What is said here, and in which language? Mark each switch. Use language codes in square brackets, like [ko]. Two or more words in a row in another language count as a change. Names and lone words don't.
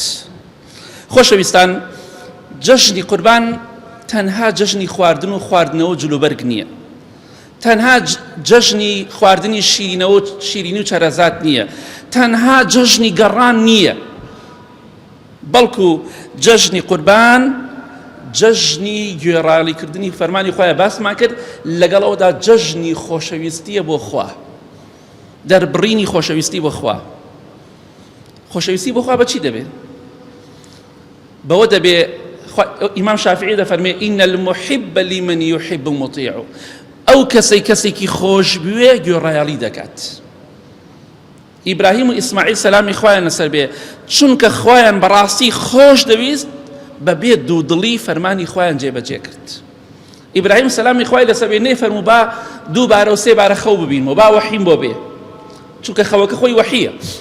[ckb] خۆشەویستان جەژنی قوربان تەنها جەژنی خواردن و خواردنەوە جلوبەرگ نییە، تەنها جەژنی خواردنی شیرینی و چەرەزات نییە، تەنها جەژنی گەڕان نییە، بەڵکو جەژنی قوربان جەژنی گوێڕالیکردنی فەرمانی خوایە باسمان کرد، لەگەڵەوەدا جەژنی خۆشەویستیە بۆ خوا، دەربڕینی خۆشەویستی بۆ خوا. خۆشەویستی بۆ خوا بەچی دەبێت؟ بەوە دەبێت ئیمام شافعی دەفەرمێ [ar] ئینە المحب لمن يحب مطیع، [ckb] ئەو کەسێکی خۆش بوێ گوێڕایاڵی دەکات. ئیبراهیم و ئیسماعیل سەلامی خوایان لەسەر بێ، چونکە خوایان بەڕاستی خۆش دەویست بەبێ دوودڵی فەرمانی خوایان جێبەجێ کرد. ئیبراهیم سەلامی خوای لەسەر بێ نەیفەرموو با دووبارە و سێبارە خەو ببینەوە، با وەحیم بۆ بێ، چونکە خەوەکە خۆی وەحیە.